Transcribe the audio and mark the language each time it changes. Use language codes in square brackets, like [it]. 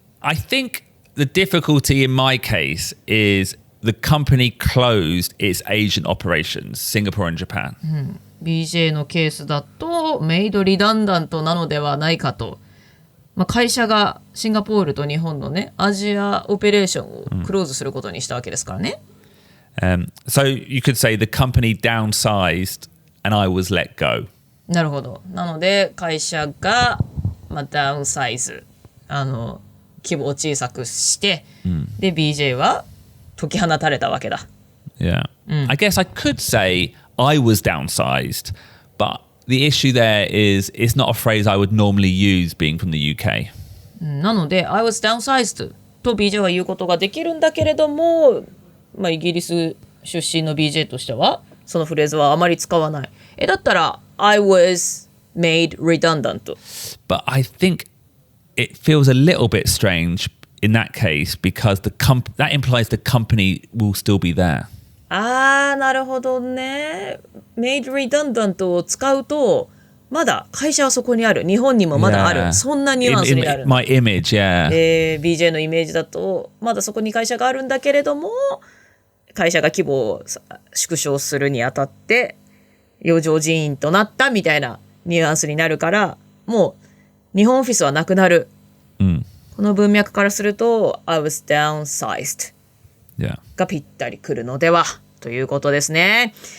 [en] I think the difficulty in my case is the company closed its Asian operations, Singapore and Japan. [ja] BJ のケースだとメイドリダンダントなのではないかと、会社がシンガポールと日本のねアジアオペレーションをクローズすることにしたわけですからね。 [en] So you could say the company downsized and I was let go. [ja] なるほど。なので会社がダウンサイズ規模を小さくして、で BJ は解き放たれたわけだ。 Yeah. [en] I guess I could say I was downsized, but the issue there is it's not a phrase I would normally use being from the UK. [ja] なので [en] I was downsized [ja] と BJ は言うことができるんだけれども、イギリス出身の BJ としてはそのフレーズはあまり使わない。 [en] だったら I was made redundant. But I think it feels a little bit strange in that case because that implies the company will still be there. [ja] なるほどね。 [en] made redundant [ja] を使うとまだ会社はそこにある、日本にもまだある、そんなニュアンスになる。 [en] My image, yeah. [ja] BJ のイメージだとまだそこに会社があるんだけれども、会社が規模を縮小するにあたって余剰人員となったみたいなニュアンスになるから、もう日本オフィスはなくなる、この文脈からすると [en] I was downsized、 [ja] がぴったりくるのではということですね。